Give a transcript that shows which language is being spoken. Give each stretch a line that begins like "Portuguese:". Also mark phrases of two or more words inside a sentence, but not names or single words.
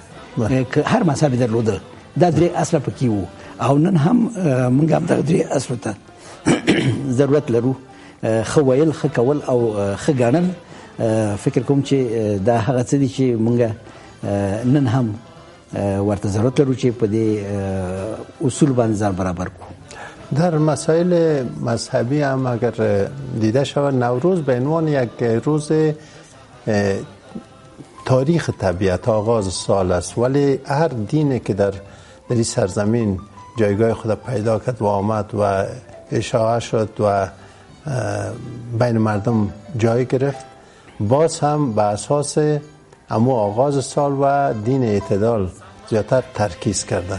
Pashto: که هر مذهب یې درلوده دا درې اصله پکې وو او نن هم موږ هم دغه درې اصلو ته ضرورت لرو. ښه ویل ښه کول او ښه ګڼل فکر کوم چې دا هغه څه دي چې موږ نن هم ورته ضرورت لرو چې په دې اصول باندې ځان برابر کړو.
Persian: در مسائل مذهبی هم اگر دیده شود نوروز به عنوان یک روز تاریخ طبیعت آغاز سال است ولی هر دینی که در این سرزمین جایگاه خود پیدا کرد و آمد و اشاعه شد و بین مردم جای گرفت باز هم به اساس اما آغاز سال و دین اعتدال زیادتر ترکیز کرده.